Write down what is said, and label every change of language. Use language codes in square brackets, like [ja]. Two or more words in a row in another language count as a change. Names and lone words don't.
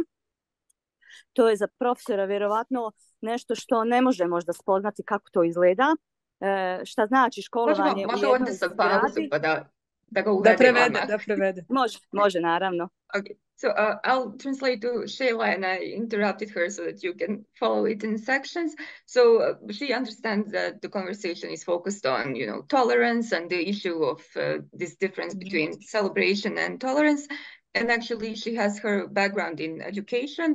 [bs] To je za profesora vjerovatno nešto što ne može možda spoznati kako to izgleda, šta znači školovanje u jednoj zgradi. Da ga uvede. Da prevede. Može, naravno. [en] Okay. So I'll translate to Sheila, and I interrupted her so that you can follow it in sections. So she understands that the conversation is focused on, tolerance and the issue of this difference between celebration and tolerance. And actually, she has her background in education.